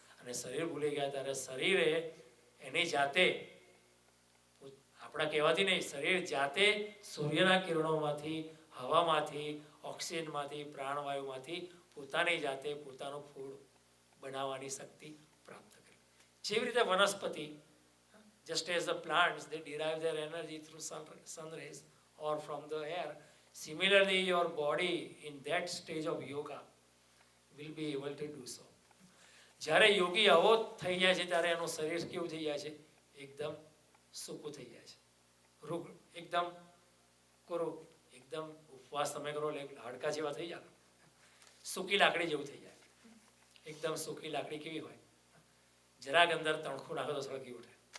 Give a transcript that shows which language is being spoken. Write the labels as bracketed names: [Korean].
[Gujarati] અને શરીર ભૂલી ગયા ત્યારે શરીરે એની જાતે, આપણા કહેવાથી નહીં, શરીર જાતે સૂર્યના કિરણોમાંથી, હવામાંથી, ઓક્સિજનમાંથી, પ્રાણવાયુમાંથી પોતાની જાતે પોતાનું ફૂડ બનાવવાની શક્તિ પ્રાપ્ત કરી. જેવી રીતે વનસ્પતિ, [English] just as the plants, they derive their energy through sun rays or from the air, similarly your body in that stage of yoga will be able to do so. [Gujarati] જ્યારે યોગી આવો થઈ જાય છે ત્યારે એનું શરીર કેવું થઈ જાય છે? એકદમ સૂકું થઈ જાય છે, રૂગ, એકદમ કોરું, એકદમ ઉપવાસ તમે કરો હાડકા જેવા થઈ જાય, સૂકી લાકડી જેવું થઈ જાય. એકદમ સૂકી લાકડી કેવી હોય? જરાક અંદર તણખું નાખો તો સળગી ઉઠે.